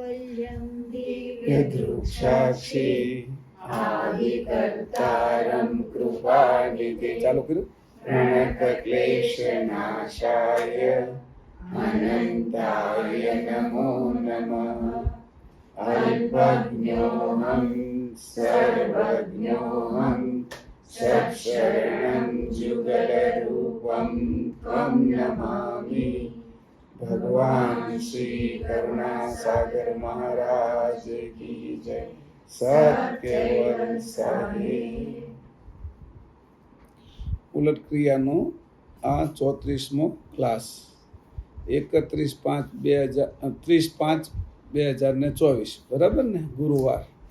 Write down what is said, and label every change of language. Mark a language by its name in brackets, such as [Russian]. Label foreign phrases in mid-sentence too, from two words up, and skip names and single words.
[Sanskrit] यदृक्साक्षी आदिकर्तारं कृपानिधि [Hindi] चालू करो [Sanskrit] प्रणतक्लेशनाशाय अनन्ताय नमो नमः अल्पज्ञोऽहं सर्वज्ञोऽहं सत्शरणं जुगलरूपं तं नमामि। [Hindi] भगवान श्री करुणासागर महाराज की जय। [Gujarati] સત્યવન સાહેબ। ઉલટ ક્રિયાનો આ 34મો ક્લાસ 31/5/2024 બરાબર ને, ગુરુવાર।